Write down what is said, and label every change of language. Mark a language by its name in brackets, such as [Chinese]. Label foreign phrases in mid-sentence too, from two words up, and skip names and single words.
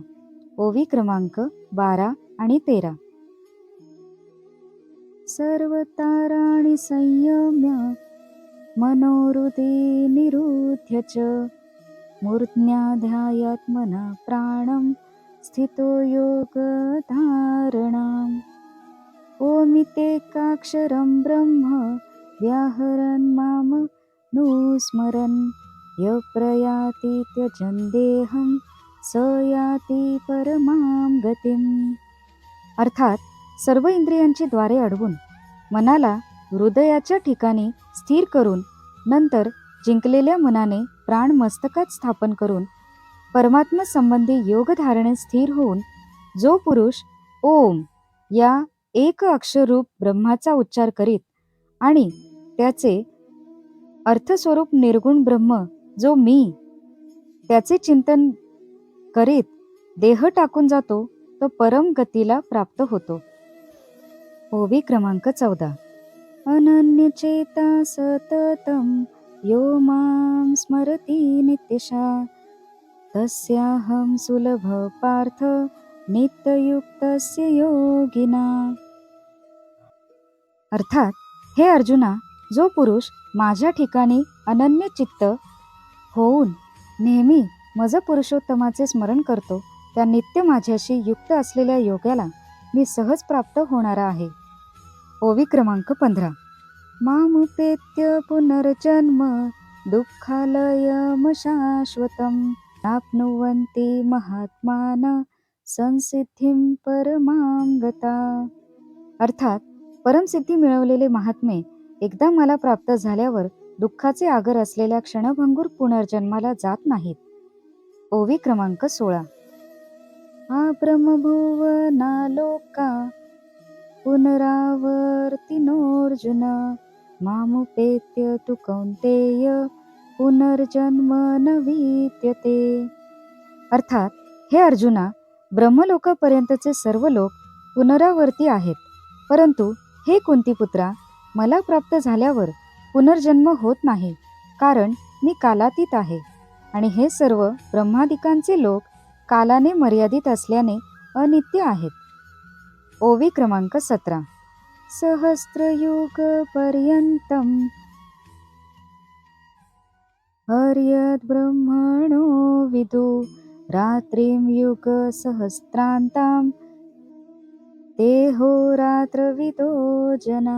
[Marathi] ओवी क्रमांक 12 आणि 13. [Sanskrit] सर्वताराणि संयम्य मनोहृदि निरुध्य च मूर्ध्याध्यात्मना प्राणं स्थितो योगधारणाम्. ओमितेकाक्षरं ब्रह्म व्याहरन् माम नुस्मरन् य प्रयाति त्यजन् देहं स याति परमां गतिम्. [Marathi] अर्थात सर्व इंद्रियांची द्वारे अडवून मनाला हृदयाच्या ठिकाणी स्थिर करून नंतर जिंकलेल्या मनाने प्राण मस्तकात स्थापन करून परमात्मा संबंधी योग धारणे स्थिर होऊन जो पुरुष ओम या एक अक्षररूप ब्रह्माचा उच्चार करीत आणि त्याचे अर्थस्वरूप निर्गुण ब्रह्म जो मी त्याचे चिंतन करीत देह टाकून जातो, तो परम गतीला प्राप्त होतो. ओवी क्रमांक 14. [Sanskrit] अनन्यचेता सततं यो मां स्मरति नित्यशः तस्याहं सुलभ पार्थ नित्ययुक्तस्य योगिना. [Marathi] अर्थात हे अर्जुना, जो पुरुष माझ्या ठिकाणी अनन्य चित्त होऊन नेहमी मज पुरुषोत्तमाचे स्मरण करतो, त्या नित्य माझ्याशी युक्त असलेल्या योग्याला मी सहज प्राप्त होणारा आहे. ओवी क्रमांक 15. [Sanskrit] मामुपेत्य पुनर्जन्म दुःखालयम शाश्वतं प्राप्नुवन्ति महात्मानः संसिद्धिं परमां गता. [Marathi] अर्थात परमसिद्धी मिळवलेले महात्मे एकदा मला प्राप्त झाल्यावर दुःखाचे आगर असलेल्या क्षणभंगूर पुनर्जन्माला जात नाहीत. ओवी क्रमांक 16. [Sanskrit] हा ब्रह्मभुवनालोका पुनरावर्तिनोऽर्जुन मामुपेत्य तु कौन्तेय पुनर्जन्म न विद्यते. [Marathi] अर्थात हे अर्जुना, ब्रह्मलोकापर्यंतचे सर्व लोक पुनरावर्ती आहेत, परंतु हे कुंतीपुत्रा, मला प्राप्त झाल्यावर पुनर्जन्म होत नाही, कारण मी कालातीत आहे आणि हे सर्व ब्रह्मादिकांचे लोक कालाने मर्यादित असल्याने अनित्य आहेत. ओवी क्रमांक 17. [Sanskrit] सहस्रयुग पर्यंतम हर्यद् ब्रह्मणो विदु रात्रिं युग सहस्रांताम तेहोरात्रविदो जना.